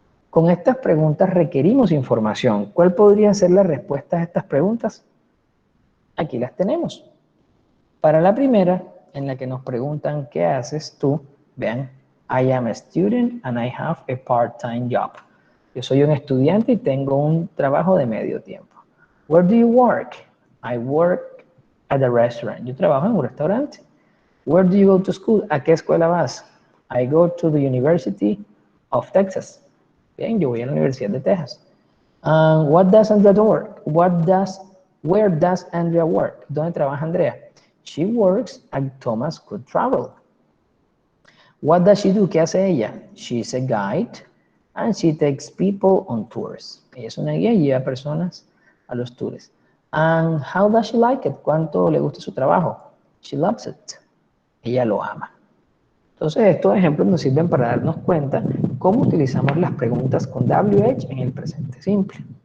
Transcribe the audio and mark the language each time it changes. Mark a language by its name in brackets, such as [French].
[Spanish] Con estas preguntas requerimos información. ¿Cuál podría ser la respuesta a estas preguntas? Aquí las tenemos. Para la primera, en la que nos preguntan ¿qué haces tú? Vean, [English] I am a student and I have a part-time job. [Spanish] Yo soy un estudiante y tengo un trabajo de medio tiempo. [English] Where do you work? I work at a restaurant. [Spanish] Yo trabajo en un restaurante. [English] Where do you go to school? [Spanish] ¿A qué escuela vas? [English] I go to the University of Texas. [Spanish] Bien, yo voy a la Universidad de Texas. [English] What does Andrea work? Where does Andrea work? [Spanish] ¿Dónde trabaja Andrea? [English] She works at Thomas Cook Travel. What does she do? [Spanish] ¿Qué hace ella? [English] She's a guide and she takes people on tours. [Spanish] Ella es una guía y lleva personas a los tours. [English] And how does she like it? [Spanish] ¿Cuánto le gusta su trabajo? [English] She loves it. [Spanish] Ella lo ama. Entonces, estos ejemplos nos sirven para darnos cuenta cómo utilizamos las preguntas con WH en el presente simple.